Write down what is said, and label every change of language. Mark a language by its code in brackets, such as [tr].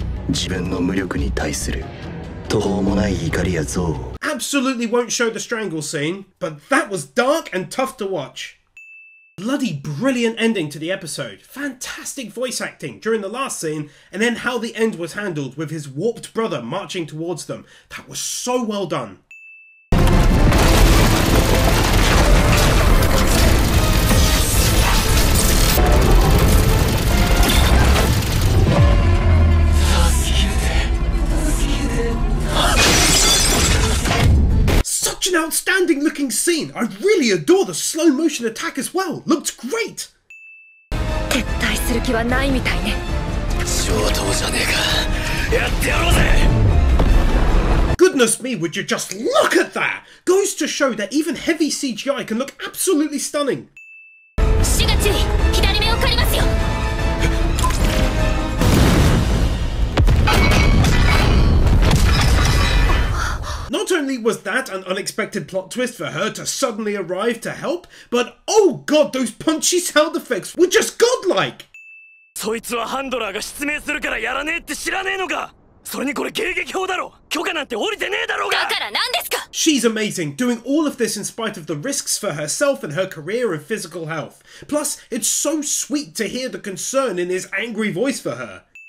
[ja] 自分の無力に対する途方もない怒りや憎悪。 [en] Absolutely won't show the strangle scene, but that was dark and tough to watch. Bloody brilliant ending to the episode. Fantastic voice acting during the last scene, and then how the end was handled with his warped brother marching towards them. That was so well done. Such an outstanding looking scene. I really adore the slow motion attack as well. Looked great. [ja] 撤退する気はないみたいね。上等じゃねえか。やってやろうぜ。 [en] Goodness me, would you just look at that? Goes to show that even heavy CGI can look absolutely stunning. [ja] 死が注意、左目を借りますよ。 [en] Not only was that an unexpected plot twist for her to suddenly arrive to help, but oh god, those punchy sound effects were just godlike! [ja] そいつはハンドラーが失明するからやらねえって知らねえのか。それにこれ迎撃砲だろ。許可なんて降りてねえだろうが。だから何ですか。 [en] She's amazing, doing all of this in spite of the risks for herself and her career and physical health. Plus, it's so sweet to hear the concern in his angry voice for her.